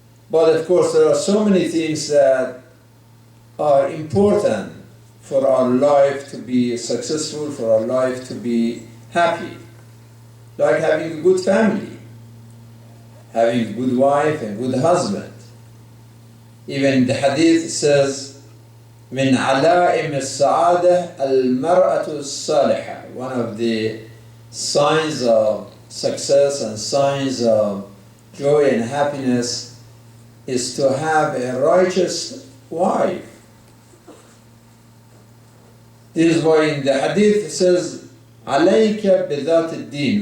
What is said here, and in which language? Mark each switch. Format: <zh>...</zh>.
<en>But of course there are so many things that are important for our life to be successful, for our life to be happy. Like having a good family, having a good wife and good husband. Even the hadith says,</en> <ar>من علائم السعادة المرأة الصالحة.</ar> <en>One of the signs of success and signs of joy and happiness is to have a righteous wife. This is why in the hadith it says,</en> <ar>عليك بذات الدين.</ar>